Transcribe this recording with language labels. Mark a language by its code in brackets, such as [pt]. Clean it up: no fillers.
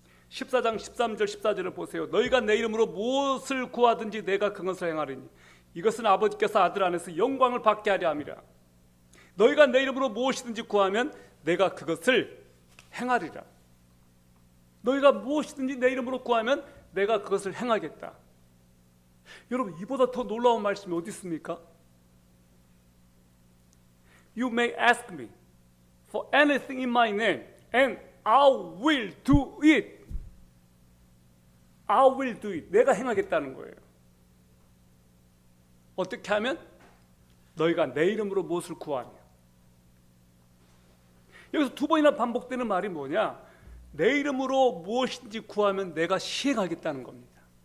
[ko] 14장 13절 14절을 보세요. 너희가 내 이름으로 무엇을 구하든지 내가 그것을 행하리니 이것은 아버지께서 아들 안에서 영광을 받게 하려 함이라. 너희가 내 이름으로 무엇이든지 구하면 내가 그것을 행하리라. 너희가 무엇이든지 내 이름으로 구하면 내가 그것을 행하겠다. 여러분, 이보다 더 놀라운 말씀이 어디 있습니까? [en] You may ask me for anything in my name and I will do it. I will do it. [ko] 내가 행하겠다는 거예요. 어떻게 하면? 너희가 내 이름으로 무엇을 구하냐. 여기서 두 번이나 반복되는 말이 뭐냐? 내 이름으로 무엇인지 구하면 내가 시행하겠다는 겁니다.